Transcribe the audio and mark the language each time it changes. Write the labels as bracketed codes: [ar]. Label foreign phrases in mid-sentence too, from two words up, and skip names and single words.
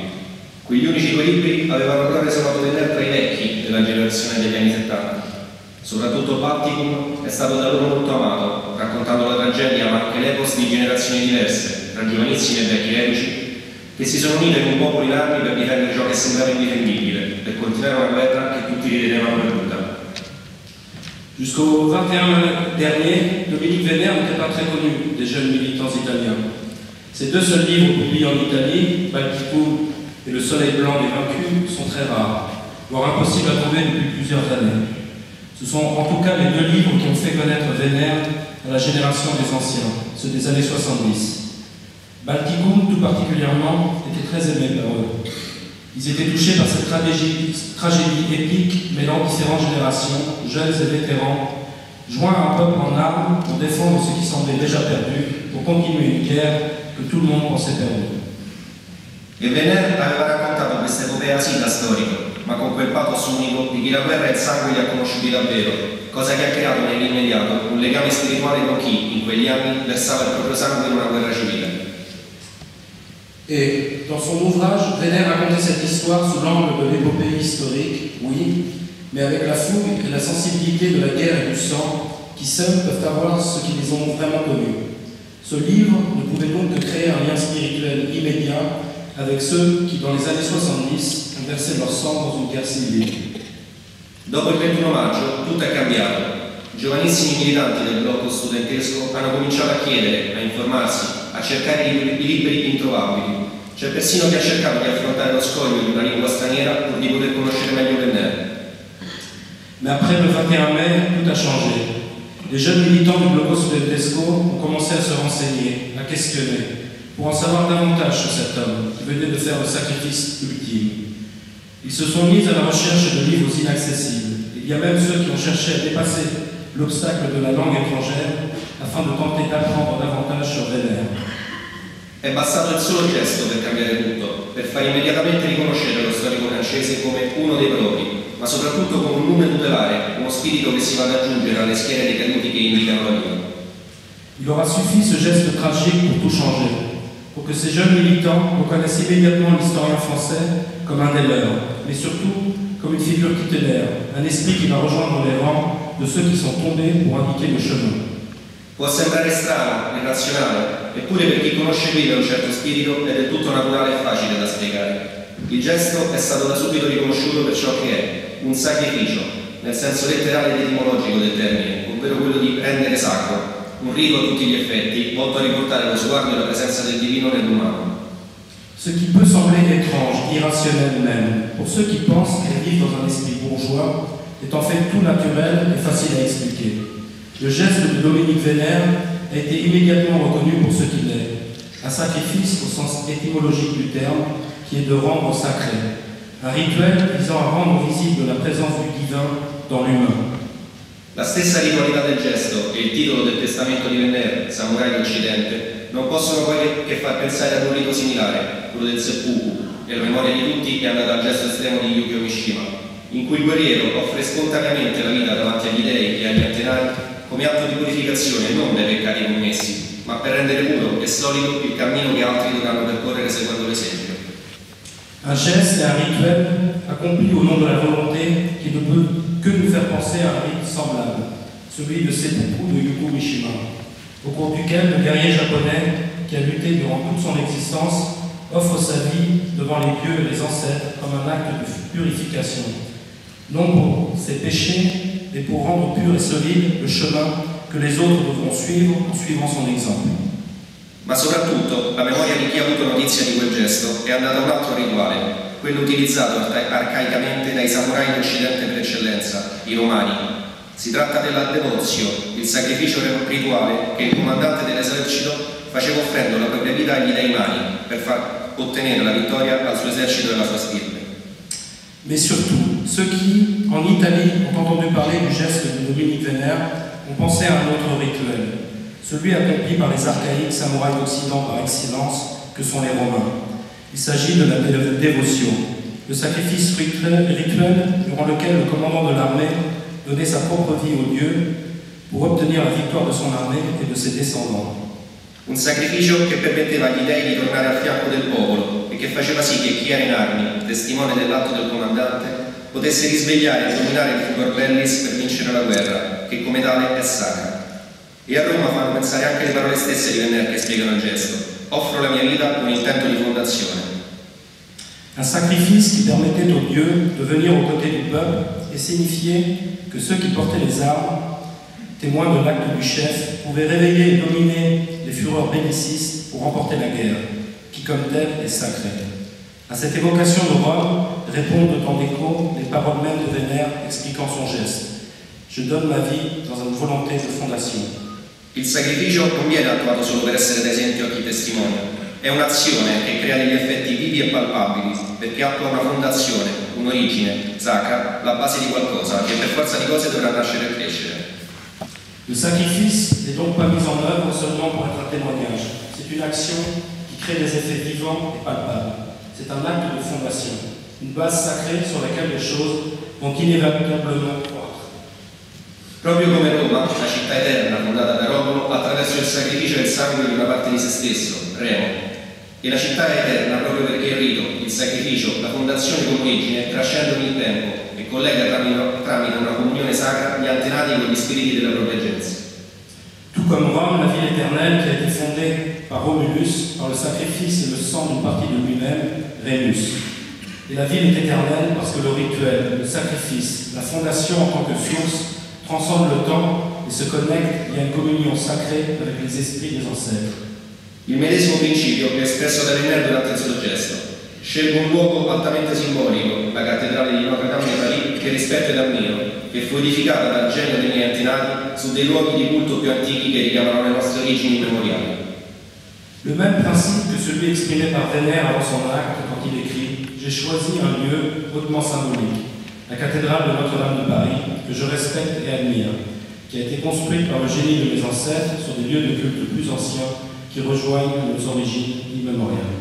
[it] Quegli unici due libri avevano però reso noto Vénère tra i vecchi della generazione degli anni 70. Soprattutto Balticum è stato da loro molto amato, raccontando la tragedia ma anche l'epos di generazioni diverse, tra giovanissimi e vecchi reduci, che si sono unite in un popolo in armi per difendere ciò che sembrava indifendibile, per continuare una guerra che tutti ritenevano perduta. [fr] Jusqu'au 21 mai dernier, Dominique Vénère n'était pas très connu des jeunes militants italiens. Ses deux seuls livres publiés en Italie, Balticum et Le Soleil blanc des vaincus, sont très rares, voire impossibles à trouver depuis plusieurs années. Ce sont en tout cas les deux livres qui ont fait connaître Vénère à la génération des anciens, ceux des années 70. Balticum, tout particulièrement, était très aimé par eux. Ils étaient touchés par cette tragédie épique mêlant différentes générations, jeunes et vétérans, joints à un peuple en armes pour défendre ce qui semblait déjà perdu, pour continuer une guerre que tout le monde pensait perdue. [it] E Vénère aveva raccontato questa epopea sì da storico, ma con quel pathos unico di chi la guerra e il sangue li ha conosciuti davvero, cosa che ha creato nell'immediato un legame spirituale con chi, in quegli anni, versava il proprio sangue in una guerra civile. [fr] Et dans son ouvrage, Vénère racontait cette histoire sous l'angle de l'épopée historique, oui, mais avec la fougue et la sensibilité de la guerre et du sang qui seuls peuvent avoir ceux qui les ont vraiment connus. Ce livre ne pouvait donc que créer un lien spirituel immédiat avec ceux qui, dans les années 70, ont versé leur sang dans une guerre civile. [it] Dopo il 21 maggio tutto è cambiato. Giovanissimi militanti del blocco studentesco hanno cominciato a chiedere, a informarsi, a cercare i libri introvabili. C'è persino chi ha cercato di affrontare lo scoglio di una lingua straniera pur di poter conoscere meglio Venner. [fr] Mais après le 21 mai, tout a changé. Les jeunes militants du [it] blocco studentesco [fr] ont commencé à se renseigner, à questionner, pour en savoir davantage sur cet homme qui venait de faire le sacrifice ultime. Ils se sont mis à la recherche de livres inaccessibles. Il y a même ceux qui ont cherché à dépasser l'obstacle de la langue étrangère afin de tenter d'apprendre davantage sur Venner. [it] È bastato il solo gesto per cambiare tutto, per far immediatamente riconoscere lo storico francese come uno dei propri, ma soprattutto come un nume tutelare, uno spirito che si va ad aggiungere alle schiere dei caduti che indicano la via. [fr] Il aura suffi ce geste tragique pour tout changer, pour que ces jeunes militants reconnaissent immédiatement l'historien français comme un des leurs, mais surtout comme une figure tutélaire, un esprit qui va rejoindre les rangs de ceux qui sont tombés pour indiquer le chemin. [it] Può sembrare strano, irrazionale, eppure per chi conosce vive un certo spirito è del tutto naturale e facile da spiegare. Il gesto è stato da subito riconosciuto per ciò che è, un sacrificio, nel senso letterale ed etimologico del termine, ovvero quello di rendere sacro, un rito a tutti gli effetti, volto a riportare lo sguardo e la presenza del divino nell'umano. [fr] Ce qui peut sembler étrange, irrationnel même, pour ceux qui pensent qu'elles vivent dans un esprit bourgeois, est en fait tout naturel et facile à expliquer. Le geste de Dominique Venner a été immédiatement reconnu pour ce qu'il est, un sacrifice au sens étymologique du terme, qui est de rendre sacré, un rituel visant à rendre visible la présence du divin dans l'humain. [it] La stessa ritualità del gesto e il titolo del testamento di Venner, Samurai d'Occidente, non possono poi che far pensare ad un rito similare, quello del seppuku, e la memoria di tutti è andata al gesto estremo di Yukio Mishima, in cui il guerriero offre spontaneamente la vita davanti agli dei e agli antenati come atto di purificazione non dei peccati commessi, ma per rendere puro e solido il cammino che altri dovranno percorrere seguendo l'esempio. [fr] Un geste et un rituel accompli au nom de la volonté qui ne peut que nous faire penser à un rite semblable, celui de seppuku de Yukio Mishima, au cours duquel le guerrier japonais, qui a lutté durant toute son existence, offre sa vie devant les dieux et les ancêtres comme un acte de purification, non pour ses péchés, mais pour rendre pur et solide le chemin que les autres devront suivre en suivant son exemple. [it] Ma soprattutto la memoria di chi ha avuto notizia di quel gesto è andata a un altro rituale, quello utilizzato arcaicamente dai samurai d'Occidente per eccellenza, i romani. Si tratta della devozio, il sacrificio rituale che il comandante dell'esercito faceva offrendo la propria vita agli dei mani per far ottenere la vittoria al suo esercito e alla sua stirpe. [fr] Mais surtout, ceux qui, en Italie, ont entendu parler du geste de Dominique Venner, ont pensé à un autre rituel, celui accompli par les archaïques samouraïs d'Occident par excellence, que sont les Romains. Il s'agit de la dévotion, le sacrifice rituel durant lequel le commandant de l'armée donnait sa propre vie au Dieu pour obtenir la victoire de son armée et de ses descendants. [it] Un sacrificio che permetteva agli dei di tornare al fianco del popolo e che faceva sì che chi era in armi, testimone dell'atto del comandante, potesse risvegliare e dominare il [la] furor bellis [it] per vincere la guerra, che come tale è sacra. E a Roma fanno pensare anche le parole stesse di Venner che spiegano il gesto. Offro la mia vita con intento di fondazione. [fr] Un sacrifice qui permettait aux dieux de venir aux côtés du peuple et signifiait que ceux qui portaient les armes, témoins de l'acte du chef, pouvaient réveiller et dominer les fureurs bellicistes pour remporter la guerre, qui comme telle est sacrée. À cette évocation de Rome répondent en écho les paroles mêmes de Venner expliquant son geste. Je donne ma vie dans une volonté de fondation. [it] Il sacrificio non viene attuato solo per essere d'esempio a chi testimonia, è un'azione che crea degli effetti vivi e palpabili, perché attua una fondazione, un'origine, sacra, la base di qualcosa che per forza di cose dovrà nascere e crescere. [fr] Le sacrifice n'est donc pas mis en œuvre seulement pour être un témoignage. C'est une action qui crée des effets vivants et palpables. C'est un acte de fondation, une base sacrée sur laquelle les choses vont inévitablement croître. [it] Proprio come Roma, la città eterna fondata da Romolo attraverso il sacrificio del sangue di una parte di se stesso, Remo. E la città è eterna proprio perché il rito, il sacrificio, la fondazione come origine trascendono il tempo e collega tramite una comunione sacra gli antenati con gli spiriti della propria gens. [fr] Tout comme Rome, la ville éternelle qui a été fondée par Romulus, par le sacrifice et le sang d'une partie de lui-même, Rémus. Et la vie est éternelle parce que le rituel, le sacrifice, la fondation en tant que source transcende le temps [it] e si connette in [fr] communion sacrée avec les esprits des ancêtres. [it] Il medesimo principio è espresso da Venner durante il suo gesto. Scelgo un luogo altamente simbolico, la cattedrale di Notre Dame di Paris, che rispetto ed ammiro, che fu edificata dal genio dei miei antenati su dei luoghi di culto più antichi che richiamano le nostre origini immemoriali. [fr] Le même principe que celui exprimé par Venner avant son acte quand il écrit « J'ai choisi un lieu hautement symbolique, la cathédrale de Notre-Dame de Paris, que je respecte et admire, qui a été construite par le génie de mes ancêtres sur des lieux de culte plus anciens qui rejoignent nos [it] origini immemoriali.